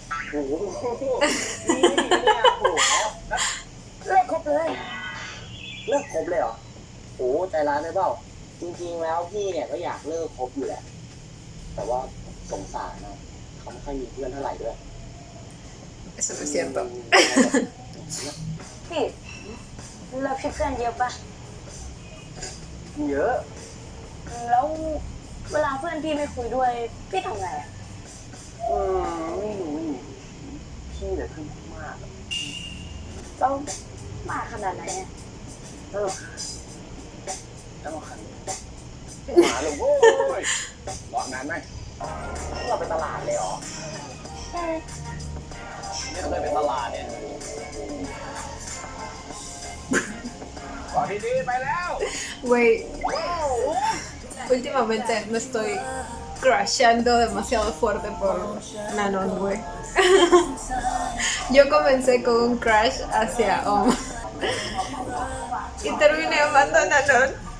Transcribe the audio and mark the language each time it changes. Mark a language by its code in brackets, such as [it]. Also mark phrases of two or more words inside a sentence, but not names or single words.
[th] โอ้โหนี่เนี่ยโอ้โห เลิกคบเลย เลิกคบเลยเหรอโอ้ใจร้ายไปเปล่าจริงๆแล้วพี่เนี่ยก็อยากเลิกคบอยู่แหละแต่ว่าสงสารนะเขาไม่ค่อยมีเพื่อนเท่าไหร่ด้วย [es] Eso no es cierto. [th] พี่เราพี่เพื่อนเยอะปะ เยอะ แล้วเวลาเพื่อนพี่ไม่คุยด้วย พี่ทำไงอะ ไม่รู้พี่เนี่ยขึ้นมาก แล้วมากขนาดไหนอะ แล้วมาคัน หมาลงโว้ยรอนานไหม เราไปตลาดเลยเหรอ ใช่ ไม่เคยไปตลาดเนี่ย ก่อนดีๆไปแล้ว [es] Güey, últimamente me estoy crashando demasiado fuerte por Nanon, güey. Yo comencé con un crush hacia Om. Y terminé amando a Nanon.